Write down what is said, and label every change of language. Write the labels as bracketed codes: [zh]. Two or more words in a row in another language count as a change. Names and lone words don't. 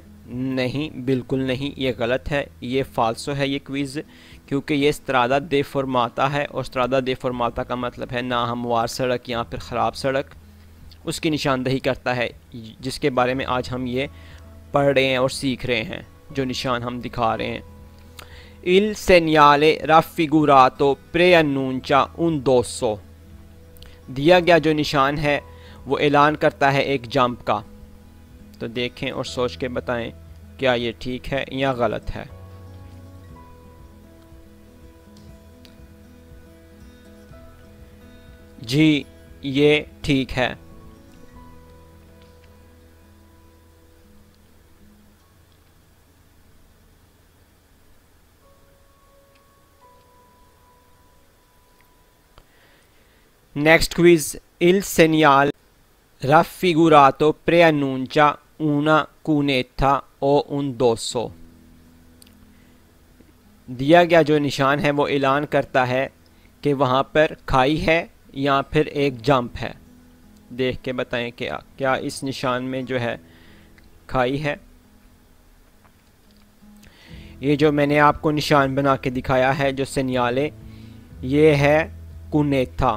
[hi] नहीं, बिल्कुल नहीं, ये गलत है, ये फाल्सो है ये क्विज़, क्योंकि ये [it] strada deformata [hi] है और [it] strada deformata [hi] का मतलब है नाहमवार सड़क या फिर ख़राब सड़क। उसकी निशानदही करता है, जिसके बारे में आज हम ये पढ़ रहे हैं और सीख रहे हैं, जो निशान हम दिखा रहे हैं। [it] Il segnale raffigurato preannuncia un dosso। [hi] दिया गया जो निशान है वो ऐलान करता है एक जंप का। तो देखें और सोच के बताएं क्या ये ठीक है या गलत है। जी, ये ठीक है। [en] नेक्स्ट क्विज। [it] Il segnale raffigurato preannuncia una cunetta o un dosso। [hi] दिया गया जो निशान है वो ऐलान करता है कि वहाँ पर खाई है या फिर एक जंप है। देख के बताएं क्या क्या इस निशान में जो है खाई है। ये जो मैंने आपको निशान बना के दिखाया है जो सेनियाले, ये है कुनेथा।